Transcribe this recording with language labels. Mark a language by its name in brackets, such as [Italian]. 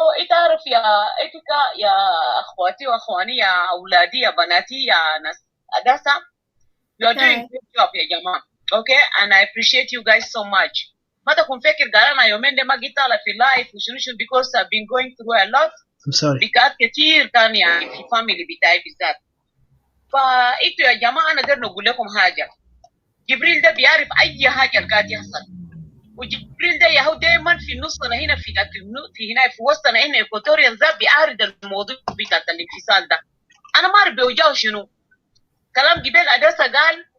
[Arabic] تعرف يا إتكا يا أخواتي وأخواني يا أولادي يا بناتي يا ناس أداسة, [English] you are doing good job [Arabic] يا جماعة. [English] Okay, and I appreciate you guys so much. [Arabic] ما تكون فاكر قالنا يومين ده ما جيت على في لايف وشنو [English] because I've been going through a lot. I'm sorry. [Arabic] بكات كتير كان يعني في فاميلي بتاعي بالذات. فإنتوا يا جماعة أنا قدر نقول لكم حاجة. جبريل ده بيعرف أي حاجة قاعد يحصل. وجبريل ده يهو دايما في نصنا هنا في هنا في وسطنا هنا إيكواتوريا ذا بيعرض الموضوع بتاع الانفصال ده. أنا ما أعرف بوجهه شنو. كلام جبال أداسة قال